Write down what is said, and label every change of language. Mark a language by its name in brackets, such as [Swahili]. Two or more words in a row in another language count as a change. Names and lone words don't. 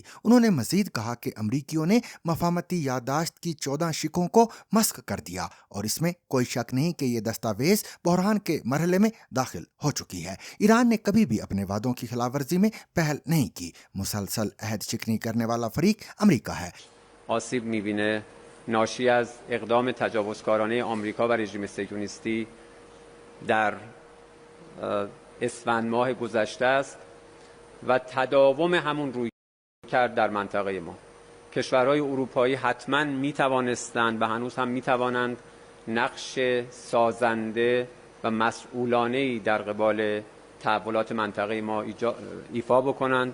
[Urdu] انہوں نے مزید کہا کہ امریکیوں نے مفاہمتی یادداشت کی 14 شقوں کو مسخ کر دیا اور اس میں کوئی شک نہیں کہ یہ دستاویز بحران کے مرحلے میں داخل ہو چکی ہے۔ ایران نے کبھی بھی اپنے وعدوں کی خلاف ورزی میں پہل نہیں کی۔ مسلسل عہد شکنی کرنے والا فریق امریکہ ہے۔ [Persian] آسیب می‌بینه ناشی از اقدام تجاوزکارانه آمریکا و رژیم صهیونیستی در اسفند ماه گذشته است و تداوم همون رویکرد در منطقه ما. کشورهای اروپایی حتما میتوانستند و هنوز هم میتوانند نقش سازنده و مسئولانه‌ای در قبال تحولات منطقه ما ایفا بکنند.